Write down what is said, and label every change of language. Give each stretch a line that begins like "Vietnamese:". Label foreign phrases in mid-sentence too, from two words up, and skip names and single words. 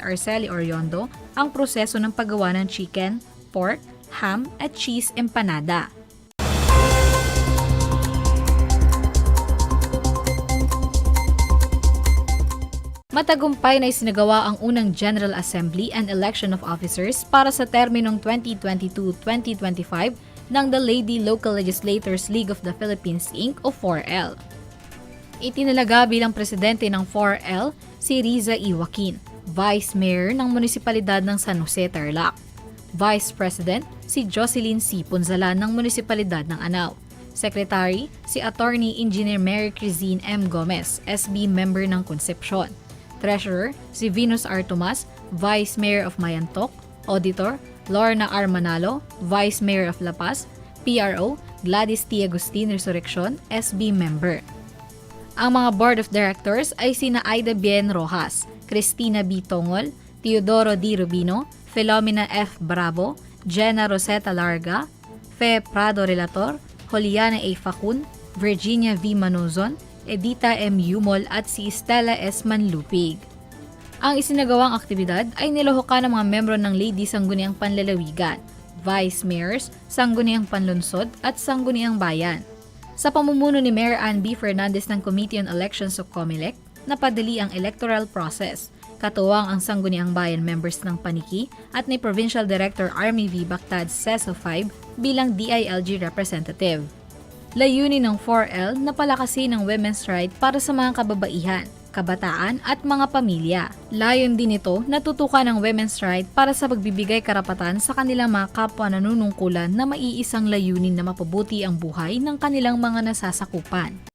Filipino: Arceli Oriondo ang proseso ng paggawa ng chicken, pork, ham at cheese empanada. Matagumpay na isinagawa ang unang
English: General Assembly and Election of Officers
Filipino: para sa terminong 2022-2025 ng The Lady Local Legislators League of the Philippines Inc. o 4L. Itinalaga bilang presidente ng 4L si Riza Joaquin, Vice Mayor ng Munisipalidad ng San Jose, Tarlac. Vice President si Jocelyn C. Punzalan ng Munisipalidad ng Anao. Secretary si Attorney Engineer Mary Crizine M. Gomez,
English: SB member
Filipino: ng Concepcion. Treasurer si Venus R.
English: Tomas, Vice Mayor of Mayantok. Auditor Lorna R. Manalo, Vice Mayor of La Paz. PRO Gladys T. Agustin Resurrection, SB member.
Filipino: Ang mga Board of Directors ay sina Aida Bien Rojas, Cristina B. Tongol, Teodoro D. Rubino, Filomena F. Bravo, Jenna Rosetta Larga, Fe Prado Relator, Juliana A. Facun, Virginia V. Manuzon, Edita M. Yumol at si Stella S. Manlupig. Ang isinagawang aktibidad ay niluhukan ng mga membro ng Ladies Sangguniang Panlalawigan, Vice Mayors, Sangguniang Panlunsod at Sangguniang Bayan. Sa pamumuno ni Mayor Ann B. Fernandez ng Committee on Elections o COMELEC, napadali ang electoral process. Katuwang ang Sangguniang Bayan members ng Paniki at ni Provincial Director Army V. Bactad CESO 5 bilang DILG representative. Layunin ng 4L na palakasin ang
English: women's right
Filipino: para sa mga kababaihan, kabataan at mga pamilya. Layon din ito na tutukan ang
English: women's right
Filipino: para sa pagbibigay karapatan sa kanilang mga kapwa nanunungkulan na maiisang layunin na mapabuti ang buhay ng kanilang mga nasasakupan.